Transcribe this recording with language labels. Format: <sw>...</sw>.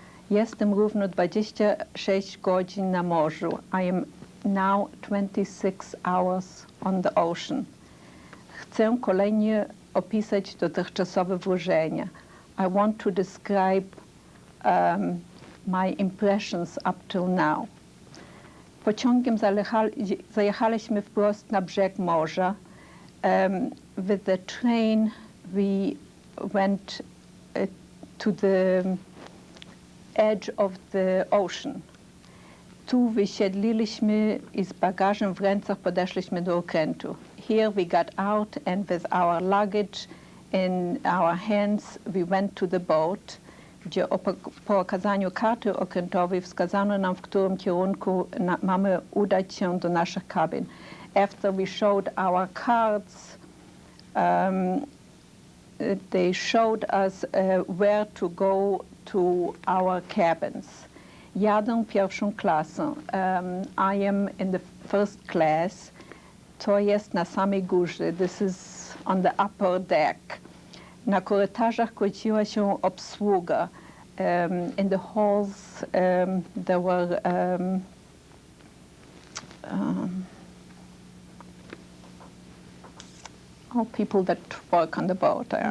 <pl>Jestem równo 26 godzin na morzu.</pl> <en>I am now 26 hours on the ocean.</en> <pl>Chcę kolejnie opisać dotychczasowe wrażenia.</pl> <en>I want to describe my impressions up till now.</en> <pl>Pociągiem zajechaliśmy wprost na brzeg morza.</pl> <en>With the train we went to the edge of the ocean.</en> <pl>Tu wysiedliliśmy i z bagażem w rękach podeszliśmy do okrętu.</pl> <en>Here we got out and with our luggage in our hands we went to the boat,</en> <pl>gdzie po okazaniu karty okrętowej wskazano nam, w którym kierunku mamy udać się do naszych kabin.</pl> <en>After we showed our cards, they showed us where to go to our cabins.</en> <pl>Jadę pierwszą klasą.</pl> <en>I am in the first class.</en> <pl>To jest na samej górze.</pl> <en>This is on the upper deck.</en> <pl>Na korytarzach kręciła się obsługa.</pl> <en>In the halls there were all people that work on the boat.</en>